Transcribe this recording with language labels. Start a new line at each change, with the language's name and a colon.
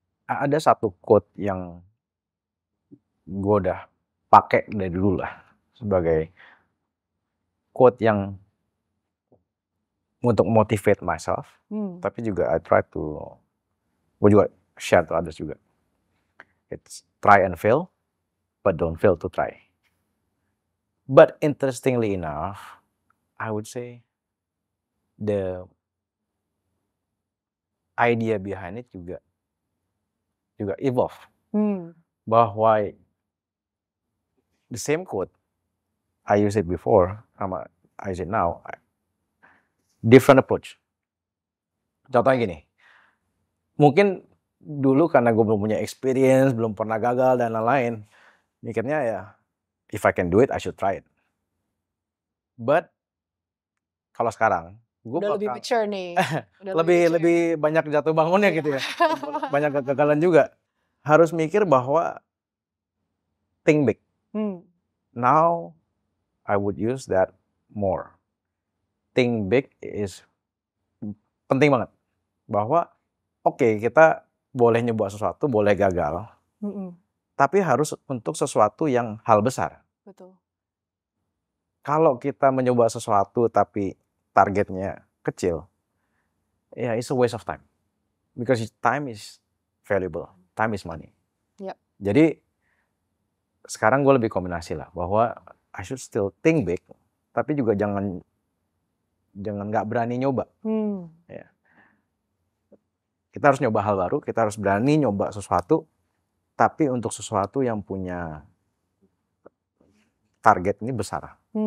Indonesian: Ada satu quote yang gue udah pakai dari dulu lah sebagai quote yang untuk
English: motivate myself,
Indonesian: tapi juga
English: I try to,
Indonesian: gue juga
English: share to others
Indonesian: juga.
English: It's try and fail, but don't fail to try. But interestingly enough, I would say the idea behind it
Indonesian: juga
English: evolve.
Indonesian: Bahwa
English: the same quote, I use it before,
Indonesian: sama
English: I use it now, different approach.
Indonesian: Contohnya gini, mungkin dulu karena gue belum punya experience, belum pernah gagal dan lain-lain, mikirnya ya,
English: if I can do it, I should try it. But
Indonesian: kalau sekarang, gue udah lebih mature nih. lebih banyak jatuh bangunnya gitu ya, banyak kegagalan juga. Harus mikir bahwa
English: think big. Now I would use that more. Think big is
Indonesian: penting banget. Bahwa kita boleh nyoba sesuatu, boleh gagal. Tapi harus untuk sesuatu yang hal besar. Betul. Kalau kita mencoba sesuatu tapi targetnya kecil, ya
English: it's a waste of time. Because time is valuable. Time is money. Yep.
Indonesian: Jadi sekarang gue lebih kombinasi lah bahwa
English: I should still think big,
Indonesian: tapi juga jangan nggak berani nyoba. Ya. Kita harus nyoba hal baru, kita harus berani nyoba sesuatu, tapi untuk sesuatu yang punya target ini besar.